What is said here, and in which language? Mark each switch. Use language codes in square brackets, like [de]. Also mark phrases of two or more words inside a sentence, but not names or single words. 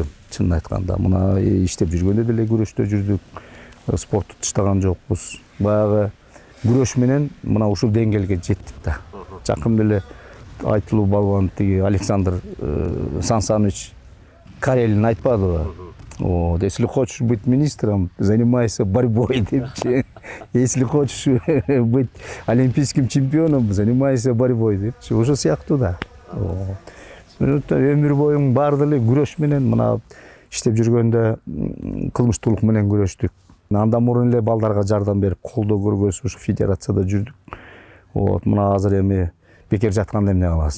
[ky] Чынын айтканда, мына иштеп жүргөндө деле күрөштө жүрдүк. Спортту таштаган жокпуз. Баягы күрөш менен мына ушул деңгээлге жеттик да. Жакында эле айтылуу балбан тиги Александр Сансанович Карелин айтпадыбы? [ru] Вот, если хочешь быть министром, занимайся борьбой, депчи. Если хочешь быть олимпийским чемпионом, занимайся борьбой, [ky] депчи. Ошол сыяктуу да. Өмүр боюң баарды эле күрөш менен, мына иштеп жүргөндө кылмыштуулук менен күрөштүк. Андан мурун эле балдарга жардам берип, колдоо көргөзүп, ушу федерацияда жүрдүк. Вот, мына азыр эми бекер жатканда эмне кыласың?